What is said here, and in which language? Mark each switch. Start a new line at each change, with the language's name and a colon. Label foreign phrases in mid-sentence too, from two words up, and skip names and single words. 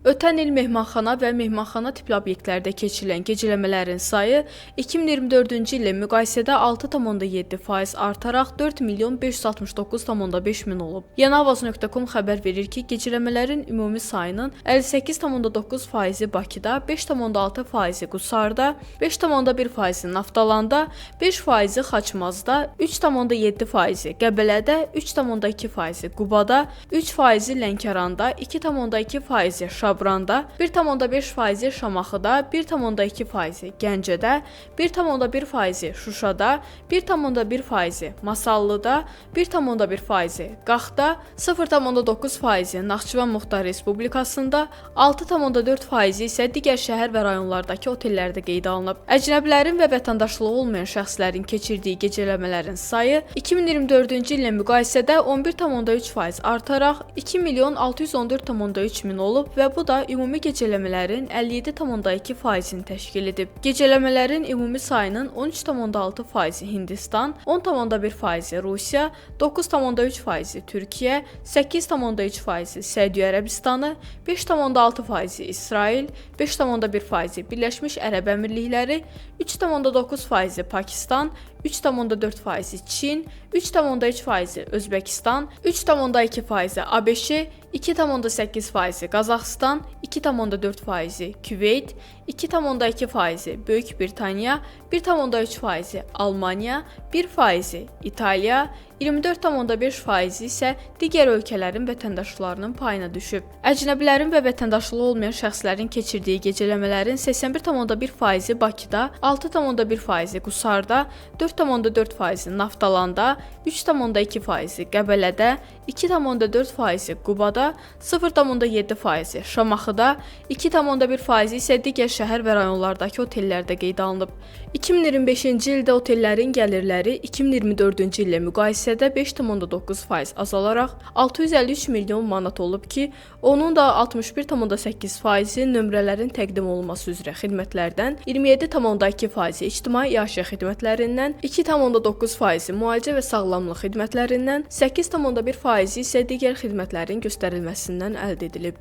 Azerbaijani: Ötən il mehmanxana və mehmanxana tipli obyektlərdə keçirilən gecələmələrin sayı 2024-cü illə müqayisədə 6,7% artaraq 4 milyon 569,5 min olub. Yanavaz.com xəbər verir ki, gecələmələrin ümumi sayının 58,9%-i Bakıda, 5,6%-i Qusarda, 5,1%-i Naftalanda, 5%-i Xaçmazda, 3,7%-i Qəbələdə, 3,2%-i Qubada, 3%-i Lənkəranda, 2,2%-i Şabranda, 1,5%-i Şamaxıda, 1,2%-i Gəncədə, 1,1%-i Şuşada, 1,1%-i Masallıda, 1,1%-i Qaxda, 0,9%-i Naxçıvan Muxtar Respublikasında, 6,4%-i isə digər şəhər və rayonlardakı otellərdə qeydə alınıb. Əcnəbilərin və vətəndaşlığı olmayan şəxslərin keçirdiyi gecələmələrin sayı 2024-cü illə müqayisədə 11,3% artaraq 2 milyon 614,3 min olub və bu da ümumi gecələmələrin 57,2%-ni təşkil edib. Gecələmələrin ümumi sayının 13,6%-i Hindistan, 10,1%-i Rusiya, 9,3%-i Türkiyə, 8,3%-i Səudiyyə Ərəbistanı, 5,6%-i İsrail, 5,1%-i Birləşmiş Ərəb Əmirlikləri, 3,9%-i Pakistan, 3,4%-i Çin, 3,3%-i Özbəkistan, 3,2%-i ABŞ, 2,8%-i Qazaxıstan, 2,4%-i Küveyt, 2,2%-i Böyük Britaniya, 1,3%-i Almaniya, 1%-i İtaliya, 24,5%-i isə digər ölkələrin vətəndaşlarının payına düşüb. Əcnəbilərin və vətəndaşlığı olmayan şəxslərin keçirdiyi gecələmələrin 81,1%-i Bakıda, 6,1%-i Qusarda, 4,4%-i Naftalanda, 3,2%-i Qəbələdə, 2,4%-i Qubada, 0,7%-i Şamaxıda, 2,1%-i isə digər şəhər və rayonlardakı otellərdə qeydə alınıb. 2025-ci ildə otellərin gəlirləri 2024-cü illə müqayisədə 5,9% azalaraq 653 milyon manat olub ki, onun da 61,8%-i nömrələrin təqdim olunması üzrə xidmətlərdən, 27,2%-i ictimai yaşayış xidmətlərindən, 2,9%-i müalicə və sağlamlıq xidmətlərindən, 8,1%-i isə digər xidmətlərin göstərilməsindən əldə edilib.